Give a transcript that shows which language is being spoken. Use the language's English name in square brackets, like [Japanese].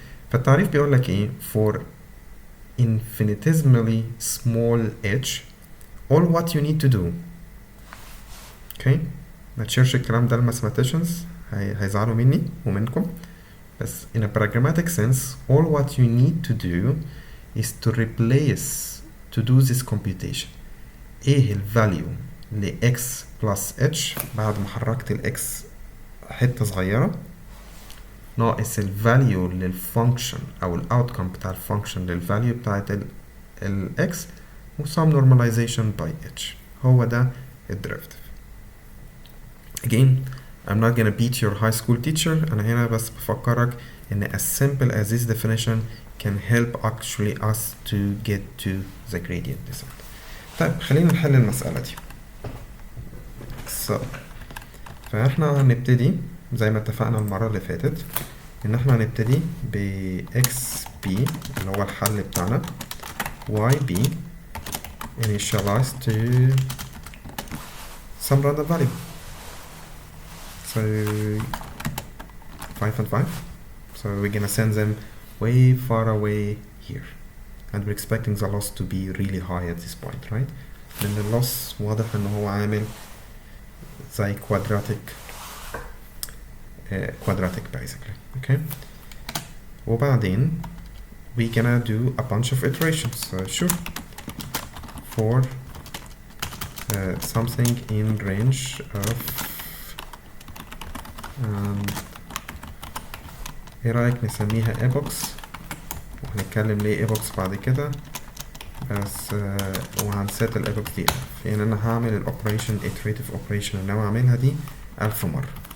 [Arabic] فالتعريف بيقول لك ايه؟ [English] for infinitesimally small h all what you need to do. okay. [Arabic] ما تشيرش الكلام ده للماثيماتيشنز، هيزعلوا مني ومنكم، بس [English] in a pragmatic sense all what you need to do is to replace to do this computation. [Arabic] ايه ال value ل x plus h بعد ما حركت ال x حتة صغيرة ناقص ال value للفانكشن او ال outcome بتاع الفانكشن لل value بتاعت ال x و [English] some normalization by h. [Arabic] هو ده ال derivative. [English] Again I'm not gonna beat your high school teacher. [Arabic] أنا هنا بس بفكرك إن [English] as simple as this definition can help actually us to get to the gradient descent. [Arabic] طيب خلينا نحل المسألة دي. فإحنا هنبتدي زي ما اتفقنا المرة اللي فاتت إن إحنا هنبتدي ب xb اللي هو الحل بتاعنا yb initialized to some random value. [English] So 5 and 5. So we're gonna send them way far away here, and we're expecting the loss to be really high at this point, right? [Arabic] لأن loss واضح إن هو عامل زي quadratic basically. [English] Okay. [Arabic] وبعدين [English] we're gonna do a bunch of iterations. So sure for something in range of [Arabic] ايه رأيك نسميها epochs، وهنتكلم ليه epochs بعد كده، بس وهنسيت الايبوكس دي يعني انا هعمل الاوبريشن [English] iterative operation [Arabic] اللي انا هعملها دي 1000 مرة.